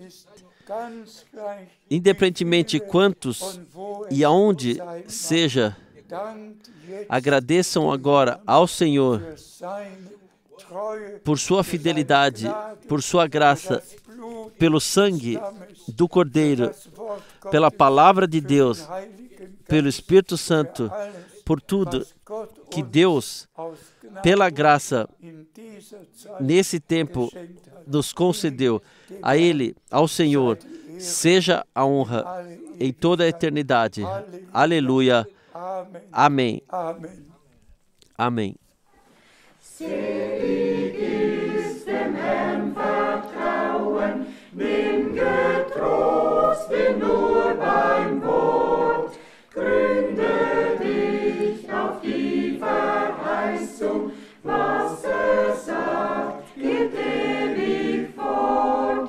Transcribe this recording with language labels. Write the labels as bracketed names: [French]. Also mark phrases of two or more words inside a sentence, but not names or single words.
[Portuguese] independentemente quantos e aonde seja, agradeçam agora ao Senhor por sua fidelidade, por sua graça, pelo sangue do Cordeiro, pela palavra de Deus, pelo Espírito Santo, por tudo que Deus, pela graça, nesse tempo, nos concedeu. A Ele, ao Senhor, seja a honra em toda a eternidade. Aleluia. Amém. Amém. [German] Selig ist dem Herrn Vertrauen, nimm getrost ihn nur beim Wort, gründe dich auf die Verheißung, was sagt, geht ewig fort.